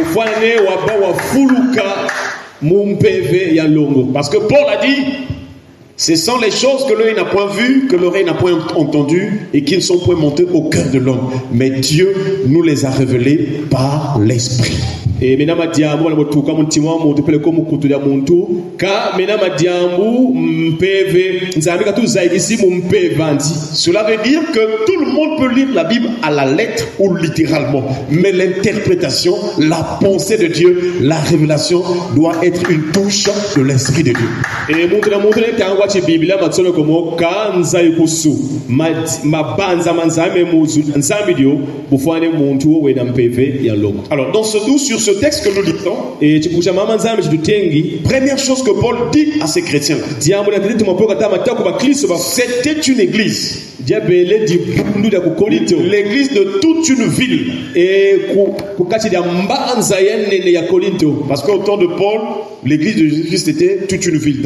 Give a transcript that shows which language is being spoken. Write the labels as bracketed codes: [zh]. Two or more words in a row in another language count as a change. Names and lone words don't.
[fr] Parce que Paul a dit, Ce sont les choses que l'œil n'a point vues, que l'oreille n'a point entendues et qui ne sont point montées au cœur de l'homme. Mais Dieu nous les a révélées par l'Esprit. Et maintenant, [kg] madiambu wala motuka muntimwa muntu pele ko mukutulia muntu ka mena madiambu mpeve nzambi katu zaigisi mumpevandi. [fr] Cela veut dire que tout le monde peut lire la Bible à la lettre ou littéralement, mais l'interprétation, la pensée de Dieu, la révélation doit être une touche de l'Esprit de Dieu. [kg] Et muntu na muntu netangwa chi Biblia matsono komo ka nzaikusu mabanza manzame muzu nzambi dio bufane muntu we na mpeve ya loko. [fr] Alors dans sur ce texte que nous lisons, et première chose que Paul dit à ces chrétiens, c'était une église. L'église de toute une ville. Parce qu'au temps de Paul, l'église de Jésus-Christ était toute une ville.